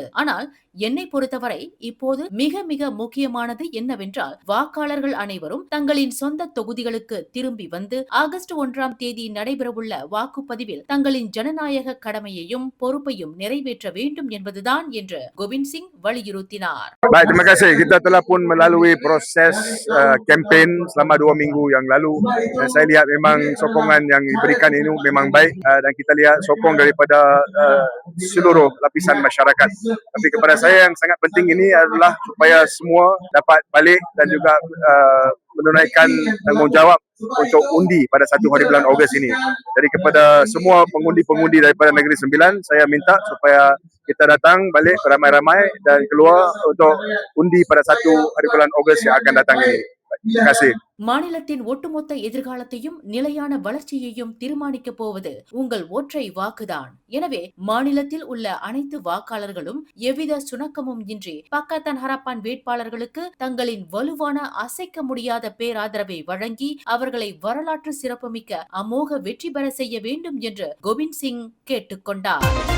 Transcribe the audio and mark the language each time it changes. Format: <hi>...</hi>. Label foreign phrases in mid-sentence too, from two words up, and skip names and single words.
<ta>ஆனால் என்னை பொறுத்தவரை இப்போது மிக மிக முக்கியமானது என்னவென்றால் வாக்காளர்கள் அனைவரும் தங்களின் சொந்த தொகுதிகளுக்கு திரும்பி வந்து ஆகஸ்ட் 1ஆம் தேதி நடைபெறவுள்ள வாக்குப்பதிவில் தங்களின் ஜனநாயக கடமையையும் பொறுப்பையும் நிறைவேற்ற வேண்டும் என்பதுதான் என்று கோவிந்த் சிங் வலியுறுத்தினார்.</ta> <ms>Baik, terima kasih. Kita telah pun melalui proses kempen selama 2 minggu yang lalu dan saya lihat memang sokongan yang diberikan ini memang baik dan kita lihat sokong daripada seluruh lapisan masyarakat. Tapi kepada saya yang sangat penting ini adalah supaya semua dapat balik dan juga menunaikan tanggungjawab untuk undi pada 1 hari bulan Ogos ini. Jadi kepada semua pengundi-pengundi daripada Negeri Sembilan, saya minta supaya kita datang balik beramai-ramai dan keluar untuk undi pada 1 hari bulan Ogos yang akan datang ini. Terima kasih.</ms> <ta>மாநிலத்தின் ஒட்டுமொத்த எதிர்காலத்தையும் நிலையான வளர்ச்சியையும் தீர்மானிக்கப் போவது உங்கள் ஒற்றை வாக்குதான். எனவே மாநிலத்தில் உள்ள அனைத்து வாக்காளர்களும் எவ்வித சுணக்கமும் இன்றி பாக்கத்தான் ஹரப்பான் வேட்பாளர்களுக்கு தங்களின் வலுவான அசைக்க முடியாத பேராதரவை வழங்கி அவர்களை வரலாற்று சிறப்புமிக்க அமோக வெற்றி பெற செய்ய வேண்டும் என்று கோவிந்த் சிங் கேட்டுக்கொண்டார்.</ta>